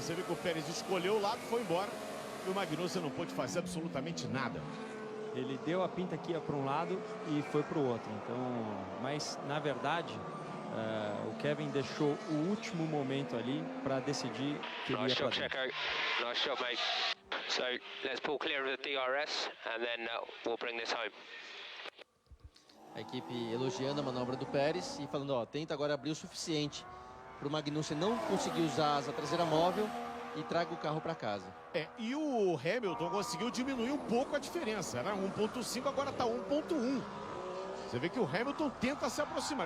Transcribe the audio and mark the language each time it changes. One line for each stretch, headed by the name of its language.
Portuguese: Você vê que o Pérez escolheu o lado, foi embora. E o Magnussen não pôde fazer absolutamente nada. Ele deu a pinta aqui para um lado e foi para o outro. Então, mas na verdade, o Kevin deixou o último momento ali para decidir que ele ia para dentro.
English: Nice shot, mate. So let's pull clear of the DRS and then we'll bring this home.
Portuguese: A equipe elogiando a manobra do Pérez e falando, ó, tenta agora abrir o suficiente para o Magnussen não conseguir usar a asa traseira móvel e traga o carro para casa. E o Hamilton conseguiu diminuir um pouco a diferença. Era 1.5, agora está 1.1. Você vê que o Hamilton tenta se aproximar.